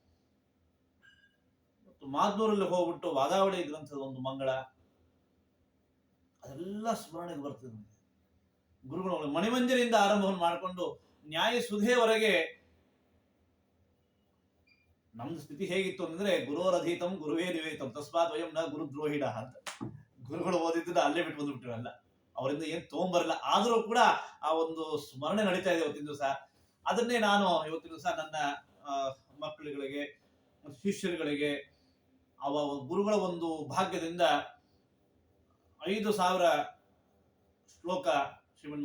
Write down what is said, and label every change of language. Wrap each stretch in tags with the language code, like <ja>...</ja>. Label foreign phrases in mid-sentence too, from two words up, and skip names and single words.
<kn>ಮತ್ತು ಮಾದ್ನೂರಲ್ಲಿ ಹೋಗ್ಬಿಟ್ಟು ವಾದಾವಳಿ ಗ್ರಂಥದ ಒಂದು ಮಂಗಳ, ಅದೆಲ್ಲ ಸ್ಮರಣೆಗೆ ಬರ್ತದೆ. ಗುರುಗಳು ಮಣಿಮಂಜರಿಯಿಂದ ಆರಂಭವನ್ನು ಮಾಡಿಕೊಂಡು ನ್ಯಾಯ ಸುಧೆಯವರೆಗೆ ನಮ್ದು ಸ್ಥಿತಿ ಹೇಗಿತ್ತು ಅಂದ್ರೆ</kn> <sa>ಗುರುವರಧೀತಂ ಗುರುವೇ ನಿವೇತಂ ತಸ್ಮಾತ್ ವಯಂ ನ ಗುರುದ್ರೋಹಿಡ</sa> <kn>ಅಂತ. ಗುರುಗಳು ಓದಿದ್ದನ್ನ ಅಲ್ಲೇ ಬಿಟ್ಟು ಬಂದ್ಬಿಟ್ಟಿರಲ್ಲ, ಅವರಿಂದ ಏನ್ ತಗೊಂಬರಲ್ಲ. ಆದ್ರೂ ಕೂಡ ಆ ಒಂದು ಸ್ಮರಣೆ ನಡೀತಾ ಇದೆ ಇವತ್ತಿನ ದಿವಸ. ಅದನ್ನೇ ನಾನು ಇವತ್ತಿನ ದಿವಸ ನನ್ನ ಮಕ್ಕಳುಗಳಿಗೆ, ಶಿಷ್ಯರುಗಳಿಗೆ ಅವ ಗುರುಗಳ ಒಂದು ಭಾಗ್ಯದಿಂದ 5,000 ಶ್ಲೋಕ ಶ್ರೀಮನ್</kn>